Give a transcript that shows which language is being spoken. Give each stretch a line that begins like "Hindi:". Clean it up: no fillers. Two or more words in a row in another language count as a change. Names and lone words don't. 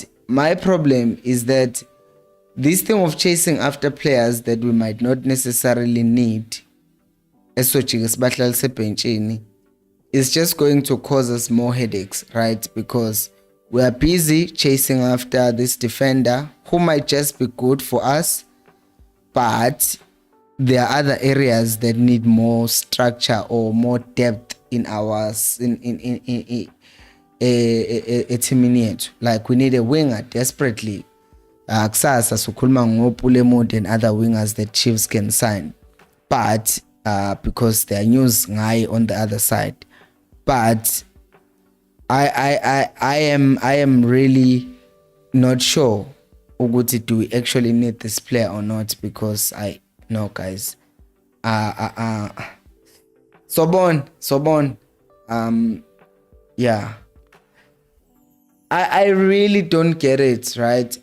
English: My problem is that this thing of chasing after players that we might not necessarily need is just going to cause us more headaches, right? Because we are busy chasing after this defender who might just be good for us, but there are other areas that need more structure or more depth in our
Zulu: etimini yethu.
English: Like we need a winger desperately.
Zulu: Kusasa sokhuluma ngoPulemode
English: and other wingers that Chiefs can sign, but because there are news ngaye on the other side. But I am really not sure ukuthi do we actually need this player or not, because I know, guys, Sobon, yeah, I really don't get it, right?